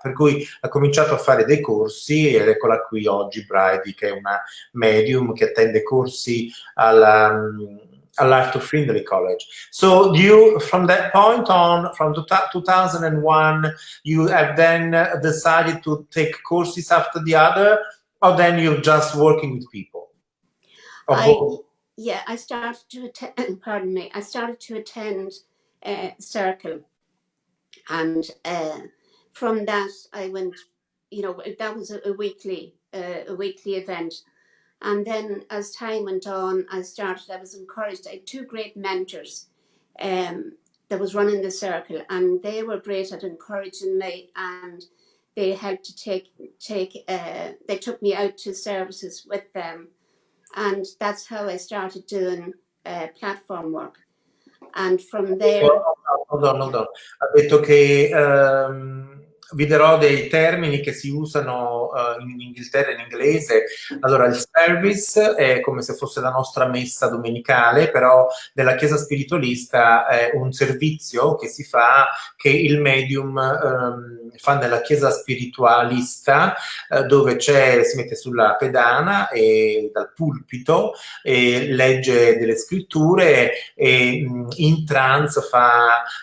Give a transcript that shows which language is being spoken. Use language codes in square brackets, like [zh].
[it] Per cui ha cominciato a fare dei corsi ed eccola qui oggi Bridie, che è una medium che attende corsi all'Art of Findlay College. [en] So you, from that point on, from 2001, you have then decided to take courses after the other, or then you're just working with people? Yeah, I started to attend. Pardon me. I started to attend Circle, and from that I went. You know, that was a weekly event, and then as time went on, I was encouraged. I had two great mentors that was running the Circle, and they were great at encouraging me, and they helped to they took me out to services with them. And that's how I started doing platform work. And from there... Hold on. [it] Ha detto che vi darò dei termini che si usano in Inghilterra in inglese. Allora, il service è come se fosse la nostra messa domenicale, però nella chiesa spiritualista è un servizio che si fa, che il medium fa nella chiesa spiritualista, dove si mette sulla pedana e dal pulpito e legge delle scritture e in trance fa